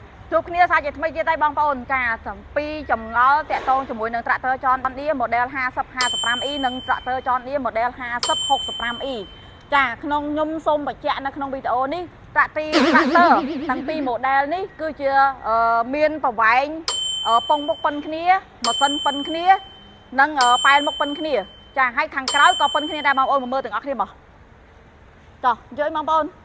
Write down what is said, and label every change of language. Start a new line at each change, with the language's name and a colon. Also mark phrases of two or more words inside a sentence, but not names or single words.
Khmer: ជួបគ្នាសាច់ថ្មីទៀតហើយបងប្អូនចាពីចម្ងល់តាក់ទងជាមួយនឹង tractor John Deere model 50-55E និង tractor John Deere model 50-65E ចាក្នុងខ្ញុំសូមបញ្ជាក់នៅក្នុងវីដេអូនេះ tractor ទាំងពីរ model នេះគឺជាមានប្រវែងពងមុខប៉ុនគ្នាម៉ាស៊ីនប៉ុនគ្នានិងប៉ែនមុខប៉ុនគ្នាចាហើយខាងក្រោយក៏ប៉ុនគ្នាដែរបងប្អូនមើលទាំងអស់គ្នាមកចុះជួយបងប្អូន